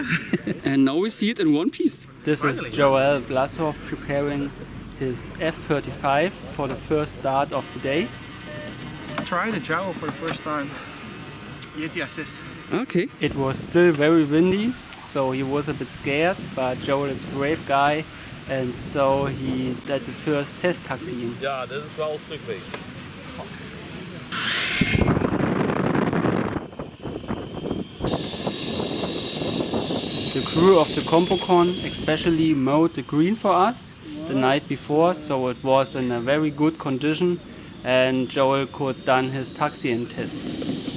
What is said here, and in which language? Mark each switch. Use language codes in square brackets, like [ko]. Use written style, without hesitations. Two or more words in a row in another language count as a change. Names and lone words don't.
[en] And now we see it in one piece. This is Joel Vlashof preparing his F35 for the first start of today. I tried a gyro for the first time. Yeti assist. Okay. It was still very windy, so he was a bit scared, but Joel is a brave guy, and so he did the first test taxiing. [nl] Ja, [de] das ist [nl] wel een stuk weg. [en] The crew of the Compocon especially mowed the green for us the night before, so it was in a very good condition and Joel could done his taxiing test.